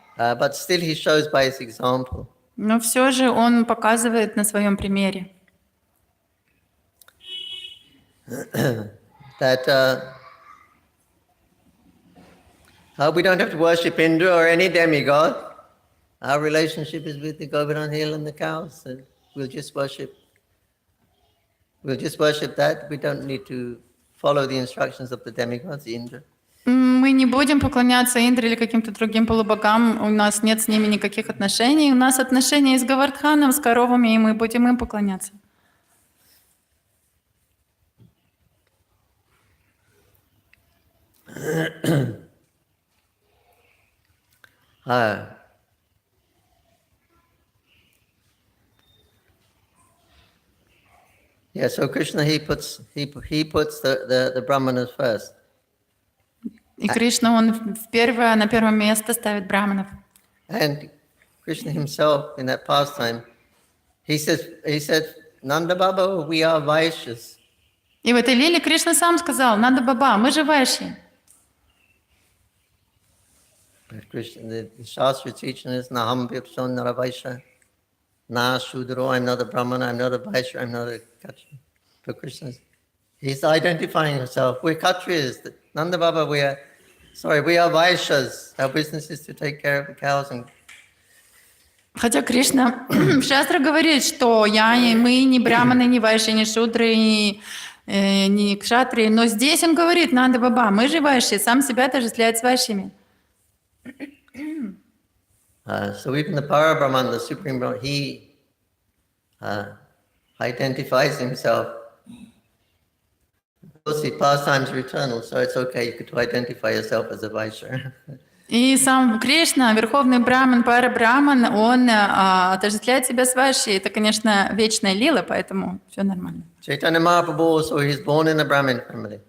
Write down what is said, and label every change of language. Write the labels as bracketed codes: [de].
[en] But still he shows by his example. [ru] Но все же он показывает на своем примере. [en] That we don't have to worship Indra or any demigod. Our relationship is with the Govardhan hill and the cows. So we'll just worship that. We don't need to follow the instructions of the demigods, Indra. [ru] Мы не будем поклоняться Индре или каким-то другим полубогам, у нас нет с ними никаких отношений, у нас отношения с Говардханом, с коровами, и мы будем им поклоняться. [en] Yeah, so Krishna he puts the Brahmanas first. [ru] И Кришна, он на первое место ставит браманов. [en] And Krishna himself in that pastime, he said, Nanda Baba, we are Vaishyas. [ru] И в этой лиле Кришна сам сказал, Нанда Баба, мы же вайши. [en] The Shastra teaching is [sa] Naham Vipson Nara Vaishya. [en] Na Shudro, I'm not a Brahmana, I'm not a Vaishya, I'm not a Kshatriya. But Krishna, he's identifying himself. We're Kshatriyas. Nanda Baba, we are Vaishyas. Our business is to take care of the cows and. [ru] Хотя Кришна в Шастре говорит, что мы не браманы, не вайши, не шудры, не кшатри, но здесь он говорит, Нанда Баба, мы же вайши, сам себя отождествляет с вайшами. [en] So even the Para-Brahman, the Supreme Brahman, he identifies himself. Of course, the pastimes are eternal, so it's okay to identify yourself as a Vaishya. [ru] И сам Кришна, верховный браман, пара-браман, он отождествляет себя с вайшей. Это, конечно, вечная лила, поэтому все нормально. [en] Chaitanya Mahaprabhu, so he's born in a Brahmin family.